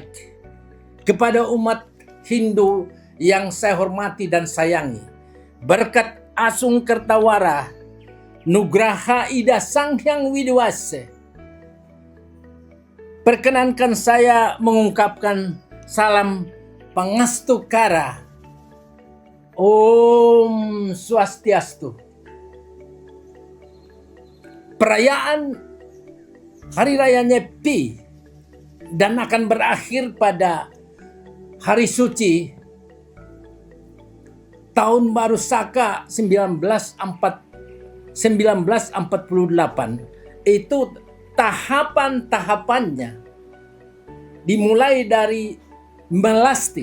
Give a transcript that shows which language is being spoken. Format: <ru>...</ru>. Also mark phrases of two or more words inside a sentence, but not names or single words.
<id>Kepada umat Hindu yang saya hormati dan sayangi, berkat</id> <ban>Asung Kertawara,</ban> <id>Nugraha Ida Sang Hyang Widiwase, perkenankan saya mengungkapkan salam Pangastu Kara.</id> <sa>Om Swastiastu.</sa> <id>Perayaan Hari Raya Nyepi dan akan berakhir pada Hari Suci Tahun Baru Saka 1948 itu tahapan-tahapannya dimulai dari melasti.</id>